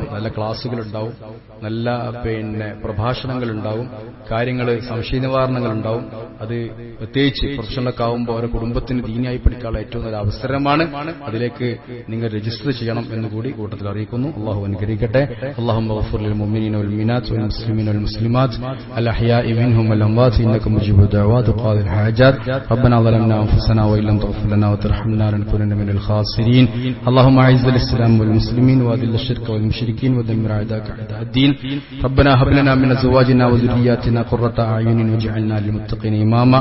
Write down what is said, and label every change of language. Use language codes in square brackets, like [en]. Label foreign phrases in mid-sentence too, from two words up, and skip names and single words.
[ml] നല്ല ക്ലാസുകൾ ഉണ്ടാവും, നല്ല പ്രഭാഷണങ്ങൾ ഉണ്ടാവും, കാര്യങ്ങൾ സംശയ നിവാരണങ്ങൾ ഉണ്ടാവും. അത് പ്രത്യേകിച്ച് പ്രൊഫഷണലൊക്കെ ആവുമ്പോൾ അവരുടെ കുടുംബത്തിന് ദീനിയായി പഠിക്കാനുള്ള ഏറ്റവും നല്ല അവസരമാണ്. അതിലേക്ക് നിങ്ങൾ രജിസ്റ്റർ ചെയ്യണം എന്നുകൂടി കൂട്ടത്തിൽ അറിയിക്കുന്നു. അല്ലാഹു അനുഗ്രഹിക്കട്ടെ. [ar] اللهم اغفر للمؤمنين والمؤمنات والمسلمين والمسلمات الأحياء منهم والأموات إنك مجيب الدعوات وقاضي الحاجات. ربنا ظلمنا أنفسنا وإن لم تغفر لنا وترحمنا لنكونن من الخاسرين. اللهم أعز الإسلام والمسلمين وأذل الشرك والمشركين ودمر أعداءك أعداء الدين. ربنا هب لنا من أزواجنا وذرياتنا قرة أعين واجعلنا للمتقين إماما.